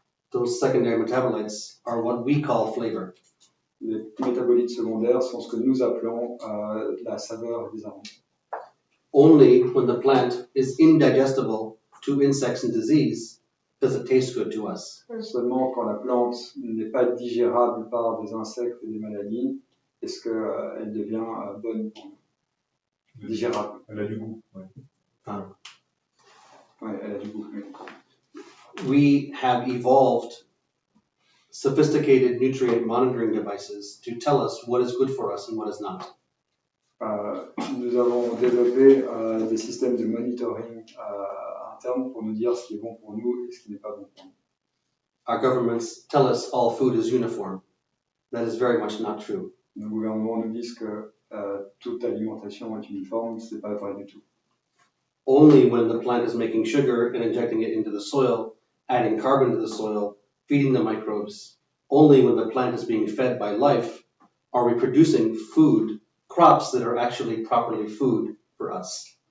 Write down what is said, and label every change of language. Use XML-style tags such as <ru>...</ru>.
<en>Those secondary metabolites are what we call flavor.</en> <fr>Les métabolites secondaires sont ce que nous appelons la saveur et les arômes.</fr> <en>Only when the plant is indigestible to insects and disease does it taste good to us.</en> <fr>Seulement quand la plante n'est pas digérable par des insectes et des maladies, est-ce qu'elle devient bonne pour nous? Digérable. Elle a du goût. Ouais. Ouais, elle a du goût. Oui.</fr> <en>We have evolved sophisticated nutrient monitoring devices to tell us what is good for us and what is not.</en> <fr>Nous avons développé des systèmes de monitoring interne pour nous dire ce qui est bon pour nous et ce qui n'est pas bon pour nous.</fr> <en>Our governments tell us all food is uniform. That is very much not true.</en> <fr>Nos gouvernements nous disent que toute alimentation est uniforme, ce n'est pas vrai du tout.</fr> <en>Only when the plant is making sugar and injecting it into the soil, adding carbon to the soil, feeding the microbes, only when the plant is being fed by life are we producing food, crops that are actually properly food for us.</en>